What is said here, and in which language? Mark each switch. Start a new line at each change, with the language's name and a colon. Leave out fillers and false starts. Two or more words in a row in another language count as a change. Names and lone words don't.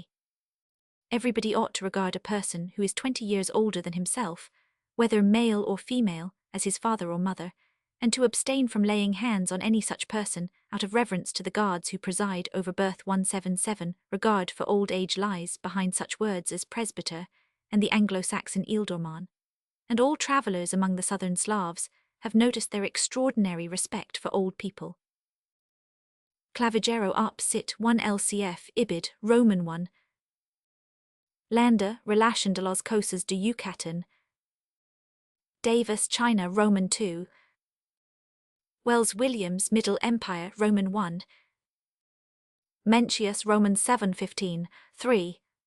English: Everybody ought to regard a person who is 20 years older than himself, whether male or female, as his father or mother, and to abstain from laying hands on any such person out of reverence to the gods who preside over birth. 177. Regard for old age lies behind such words as presbyter and the Anglo-Saxon ealdorman, and all travellers among the southern Slavs have noticed their extraordinary respect for old people. Clavigero op Sit 1 LCF Ibid Roman 1. Lander, Relation de las Cosas de Yucatan. Davis, China Roman 2. Wells Williams, Middle Empire Roman 1. Mencius Roman 715, 3.